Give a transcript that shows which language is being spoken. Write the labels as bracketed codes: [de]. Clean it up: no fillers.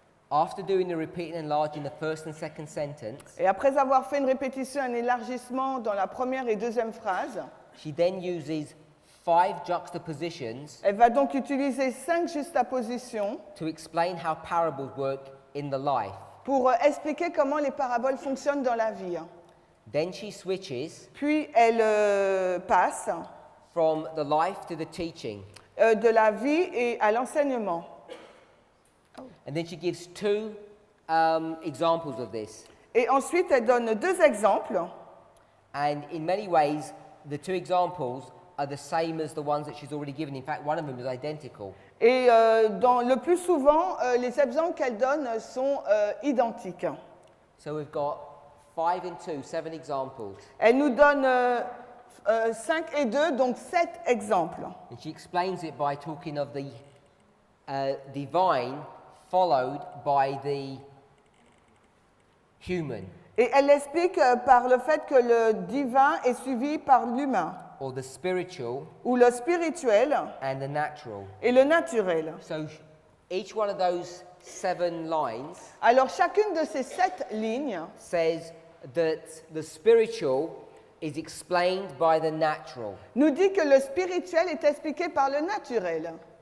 [en] After doing the repeat and enlarging the first and second sentence, [fr] Et après avoir fait une répétition, un élargissement dans la première et deuxième phrase, [en] she then uses 5 juxtapositions [fr] elle va donc utiliser 5 juxtapositions [en] to explain how parables work in the life. [fr] pour expliquer comment les paraboles fonctionnent dans la vie. [en] Then she switches [fr] Puis elle passe [en] from the life to the teaching. [fr] de la vie et à l'enseignement. [en] And then she gives 2 examples of this. [fr] Et ensuite, elle donne 2 exemples. [en] And in many ways, the 2 examples are the same as the ones that she's already given. In fact, one of them is identical. [fr] Et le plus souvent, les exemples qu'elle donne sont identiques. [en] So we've got 5 and 2, 7 examples. [fr] Elle nous donne 5 et 2, donc 7 exemples. [en] And she explains it by talking of the divine followed by the human, [fr] Et elle l'explique par le fait que le divin est suivi par l'humain, [en] or the spiritual [fr] ou le spirituel [en] and the natural. [fr] et le naturel. [en] So each one of those 7 lines [fr] Alors chacune de ces 7 lignes [en] says that the spiritual is explained by the natural. [fr] nous dit que le spirituel est expliqué par le naturel.